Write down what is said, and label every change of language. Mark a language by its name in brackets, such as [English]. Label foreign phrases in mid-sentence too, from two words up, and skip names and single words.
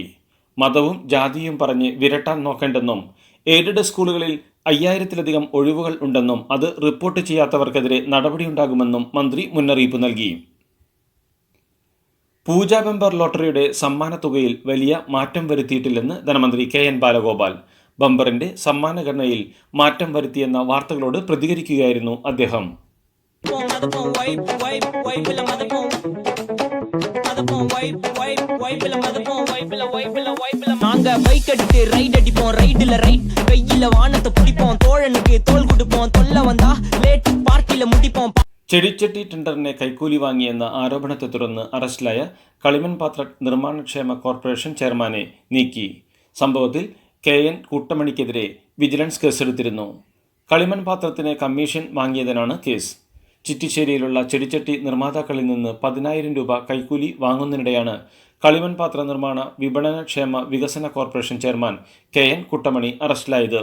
[Malayalam] മതവും ജാതിയും പറഞ്ഞ് വിരട്ടാൻ നോക്കേണ്ടെന്നും എയ്ഡഡ് സ്കൂളുകളിൽ 5000-ലധികം ഒഴിവുകൾ ഉണ്ടെന്നും അത് റിപ്പോർട്ട് ചെയ്യാത്തവർക്കെതിരെ നടപടിയുണ്ടാകുമെന്നും മന്ത്രി മുന്നറിയിപ്പ് നൽകി. പൂജാ ബമ്പർ ലോട്ടറിയുടെ സമ്മാന തുകയിൽ വലിയ മാറ്റം വരുത്തിയിട്ടില്ലെന്ന് ധനമന്ത്രി KN ബാലഗോപാൽ. ബമ്പറിന്റെ സമ്മാനഘടനയിൽ മാറ്റം വരുത്തിയെന്ന വാർത്തകളോട് പ്രതികരിക്കുകയായിരുന്നു അദ്ദേഹം. [Tamil] நாங்க பைக் எடுத்து ரைட் அடிப்போம், ரைடுல ரைட் வெயில வானத்தை பிடிப்போம், தோழனுக்கு தோல் கொடுப்போம், தொல்ல வந்தா லேட் பார்ட்டில முடிப்போம். [Malayalam] ചെടിച്ചട്ടി ടെൻഡറിനെ കൈക്കൂലി വാങ്ങിയെന്ന ആരോപണത്തെ തുടർന്ന് അറസ്റ്റിലായ കളിമൺപാത്ര നിർമ്മാണക്ഷേമ കോർപ്പറേഷൻ ചെയർമാനെ നീക്കി. സംഭവത്തിൽ KN കൂട്ടമണിക്കെതിരെ വിജിലൻസ് കേസെടുത്തിരുന്നു. കളിമൺപാത്രത്തിന് കമ്മീഷൻ വാങ്ങിയതിനാണ് കേസ്. ചിറ്റിശ്ശേരിയിലുള്ള ചെടിച്ചട്ടി നിർമ്മാതാക്കളിൽ നിന്ന് 10,000 രൂപ കൈക്കൂലി വാങ്ങുന്നതിനിടെയാണ് കളിമൺപാത്ര നിർമ്മാണ വിപണനക്ഷേമ വികസന കോർപ്പറേഷൻ ചെയർമാൻ KN കുട്ടമണി അറസ്റ്റിലായത്.